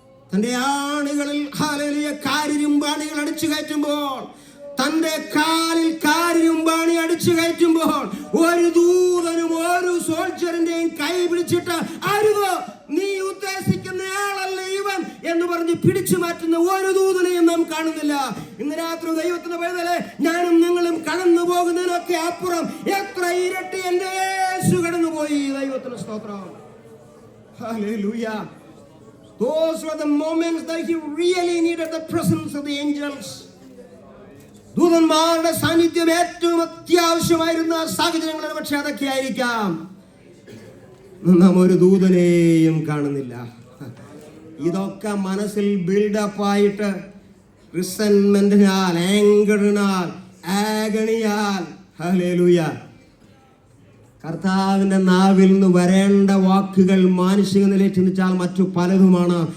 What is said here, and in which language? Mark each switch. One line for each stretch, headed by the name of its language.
Malayalam: തന്റെ ആണികളിൽ ഹല്ലേലൂയ കാരിരുമ്പാണികൾ അടിച്ചു കയറ്റുമ്പോൾ, തന്റെ കാലിൽ കാരിരുമ്പാണി അടിച്ചു കയറ്റുമ്പോൾ ഒരു ദൂതനും ഒരു സോൾജറിന്റെയും കൈ പിടിച്ചിട്ട് അരുത്, നീ ഉദ്ദേശിക്കുന്ന ആളല്ല ഇവൻ എന്ന് പറഞ്ഞ് പിടിച്ചു മാറ്റുന്ന ഒരു ദൂതനെയും നാം കാണുന്നില്ല. ഇന്ന് രാത്രി ദൈവത്തിന്റെ പൈതലേ, ഞാനും നിങ്ങളും കടന്നു പോകുന്നതിനൊക്കെ അപ്പുറം എത്ര ഇരട്ടി എന്റെ യേശു കടന്നുപോയി. ദൈവത്തിന് സ്തോത്രം. Hallelujah.
English: Those were the moments that he really needed the presence of the angels.
Malayalam: ദൂതന്മാരുടെ സാന്നിധ്യം ഏറ്റവും അത്യാവശ്യമായിരുന്ന സാഹചര്യങ്ങൾ പക്ഷെ അതൊക്കെ ആയിരിക്കാം. നാം ഒരു ദൂതനെയും കാണുന്നില്ല. ഇതൊക്കെ മനസ്സിൽ ബിൽഡപ്പ് ആയിട്ട് റിസെന്റ്മെന്റിനാൽ, ആങ്കറിനാൽ, ആഗണിയാൽ ഹല്ലേലൂയ കർത്താവിന്റെ നാവിൽ നിന്ന് വരേണ്ട വാക്കുകൾ മാനുഷിക നിലയിൽ ചിന്തിച്ചാൽ മറ്റു പലതുമാണ്.